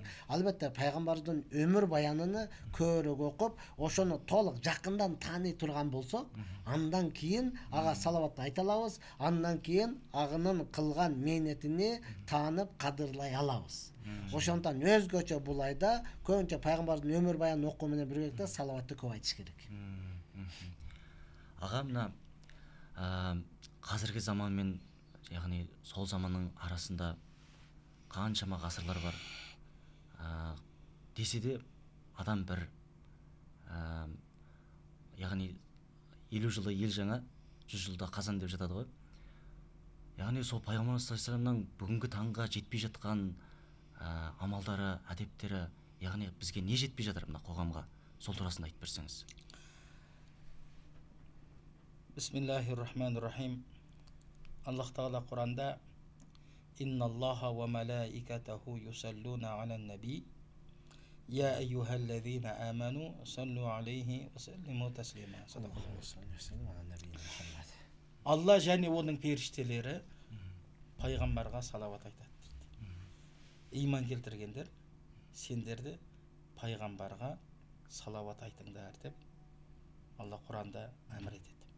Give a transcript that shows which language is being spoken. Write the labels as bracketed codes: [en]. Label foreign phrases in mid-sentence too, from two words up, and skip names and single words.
[ky] Албетте пайгамбардын өмүр баянын көбүрөөк окуп, ошону толук жакындан тааный турган болсок, андан кийин ага салаватты айта алабыз, андан кийин агынын кылган мээнетини таанып, кадырлай алабыз. Ошондон өзгөчө бул айда көбүнчө пайгамбардын өмүр баянын окуу менен биргеликте салаватты көп айтыш керек. [kk] Аға, мына қазіргі заман мен, яғни сол заманның арасында қаншама ғасырлар бар. Десе де адам бір, яғни 50 жылда ел жаңа, 100 жылда қазан деп жатады ғой. Яғни сол пайғамбар саллаллаху бүгінгі таңға жетпей жатқан амалдары, әдептері, яғни бізге не жетпей жатыр мына қоғамға, сол турасында айтып берсеңіз. [ar] بِسْمِ اللهِ الرَّحْمٰنِ الرَّحِيمِ. [kk] Аллах Тағала Құранда [ar] إِنَّ اللهَ وَمَلَائِكَتَهُ يُصَلُّونَ عَلَى النَّبِيِّ يَا أَيُّهَا الَّذِينَ آمَنُوا صَلُّوا عَلَيْهِ وَسَلِّمُوا تَسْلِيمًا. [kk] Алла және оның періштелері пайғамбарға салават айтады дейді. Иман келтіргендер, сендерді пайғамбарға салават айтыңдар деп Алла Құранда әмір етеді.